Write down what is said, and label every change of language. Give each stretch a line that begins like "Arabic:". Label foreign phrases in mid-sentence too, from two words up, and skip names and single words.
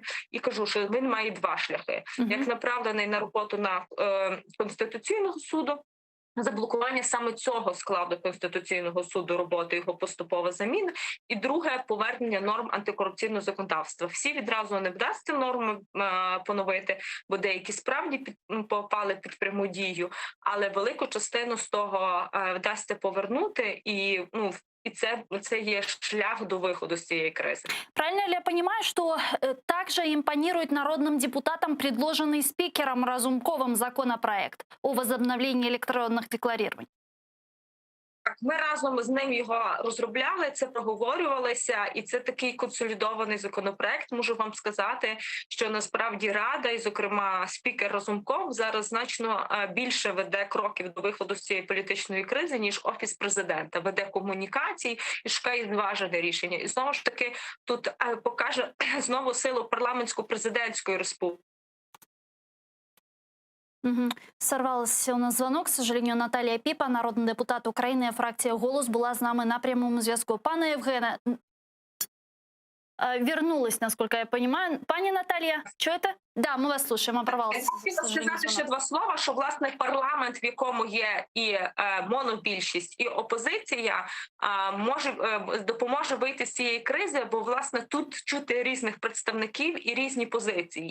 Ukrainian: І кажу, що він має два шляхи. Як направлений на роботу на Конституційного суду, заблокування саме цього складу Конституційного суду роботи, його поступова заміна, і друге – повернення норм антикорупційного законодавства. Всі відразу не вдасться норми поновити, бо деякі справді попали під пряму дію, але велику частину з того вдасться повернути, і це є шлях до виходу з цієї кризи.
Russian: Правильно ли я понимаю, что также импонирует народным депутатам предложенный спикером Разумковым законопроект о возобновлении электронных декларирований?
Ukrainian: Ми разом з ним його розробляли, це проговорювалося, і це такий консолідований законопроект. Можу вам сказати, що насправді Рада, і, зокрема, спікер Разумков, зараз значно більше веде кроків до виходу з цієї політичної кризи, ніж Офіс президента. Веде комунікації і шукає зважене рішення. І знову ж таки, тут покаже знову силу парламентсько-президентської республіки.
Russian: Сорвался у нас звонок, к сожалению.
Ukrainian: Наталія Піпа, народний депутат України, фракція «Голос», була з нами на прямому зв'язку. Пане Євгене,
Russian: вернулась, насколько я понимаю.
Ukrainian: Пані Наталія, чуєте? Да, ми вас слушаємо. Оборвався. Я хотіла сказати ще два слова, що, власне, парламент, в якому є і монобільшість, і опозиція, допоможе вийти з цієї кризи, бо, власне, тут чути різних представників і різні позиції.